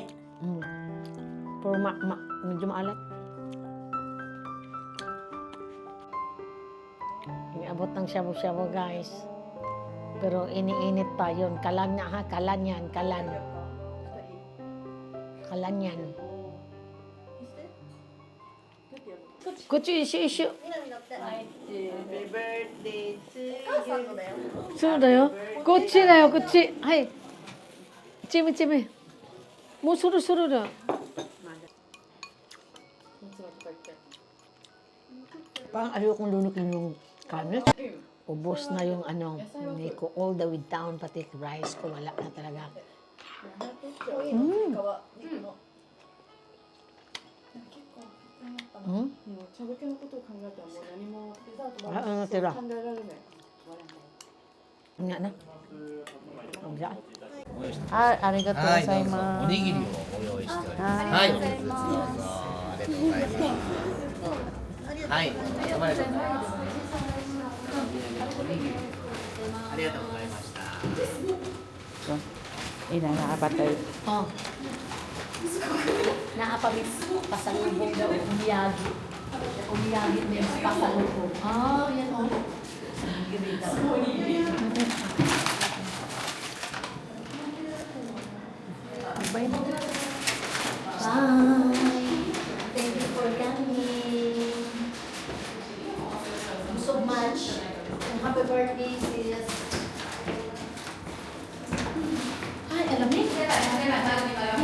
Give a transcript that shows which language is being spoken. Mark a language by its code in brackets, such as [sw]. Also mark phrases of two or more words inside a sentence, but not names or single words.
[tl] Pero medyo maalat. Abot ng shabu-shabu guys. Pero iniinit pa yun. Kalan na ha, kalan yan, kalan. Kalan yan. Kuchi, ishu. [en] Happy birthday to you. [ja] そうだよ。こっちだよ、こっち。はい。チミチミ。もうそろそろだ。 [tl] Parang ayokong lunukin yung kanin. Ubos na yung ano, hindi ko [en] all the way down, [tl] pati rice ko, wala na talaga. Ano natira? Nga na. Ang dyan. [ja] ありがとうございます。おにぎりをご用意しております。はい、どうぞありがとうございます。はい、どうもありがとうございます。おにぎりありがとうございました。 [tl] Ina nakapatay. Oh. Nakapamit pasalubong daw, umiyagi. Umiyagi din pasalubong. Ah, yan o. Umiyagi daw. [en] Bye. Thank you for coming. So much. Happy birthday, sis. [tl] Ay, alam niyo.